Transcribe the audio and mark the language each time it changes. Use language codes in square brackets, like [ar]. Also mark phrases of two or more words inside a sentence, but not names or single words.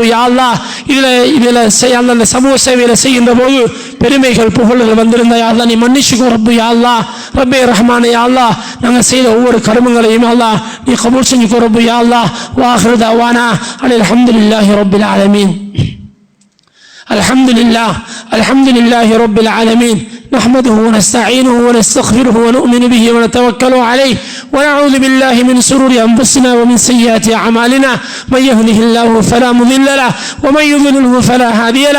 [ar] يا الله, [ta] இதில் அந்த சமூக சேவையில செய்கின்ற போது பெருமைகள் புகழ்கள் வந்திருந்த [ar] يا الله [ta] நீ மன்னிச்சுக்கோ ரப்பு. [ar] يا الله, [ta] ரப்பே ரஹ்மானே, [ar] يا الله, [ta] நாங்கள் செய்த ஒவ்வொரு கர்மங்களையும் [ar] يا الله [ta] நீ கபூல் செஞ்சுக்கோ ரப்பு. [ar] يا الله، وآخر دعوانا الحمد لله رب العالمين. الحمد لله رب العالمين. نحمده ونستعينه ونستغفره ونؤمن به ونتوكل عليه ونعوذ بالله من شرور أنفسنا ومن سيئات أعمالنا. من يهده الله فلا مضل له ومن يضلله فلا هادي له.